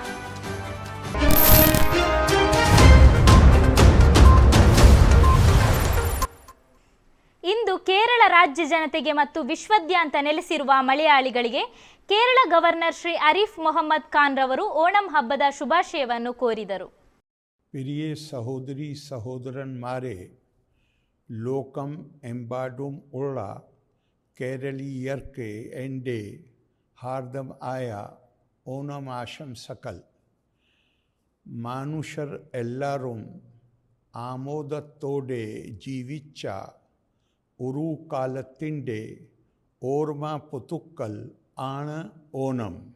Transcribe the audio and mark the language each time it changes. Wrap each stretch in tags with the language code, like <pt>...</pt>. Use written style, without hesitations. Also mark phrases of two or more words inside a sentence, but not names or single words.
<kn>ಇಂದು ಕೇರಳ ರಾಜ್ಯ ಜನತೆಗೆ ಮತ್ತು ವಿಶ್ವಾದ್ಯಂತ ನೆಲೆಸಿರುವ ಮಲಯಾಳಿಗಳಿಗೆ ಕೇರಳ ಗವರ್ನರ್ ಶ್ರೀ ಅರೀಫ್ ಮೊಹಮ್ಮದ್ ಖಾನ್ ರವರು ಓಣಂ ಹಬ್ಬದ ಶುಭಾಶಯವನ್ನು ಕೋರಿದರು.</kn> <ml>പ്രിയ സഹോദരി സഹോദരന്മാരേ, ലോകം എമ്പാടും ഉള്ള കേരളീയർക്ക് എൻ്റെ ഹാർദമായ ഓണം ആശംസകൾ. മനുഷ്യർ എല്ലാവരും ആമോദത്തോടെ ജീവിച്ച ഒരു കാലത്തിൻ്റെ ഓർമ്മ പുതുക്കൽ ആണ് ഓണം.</ml>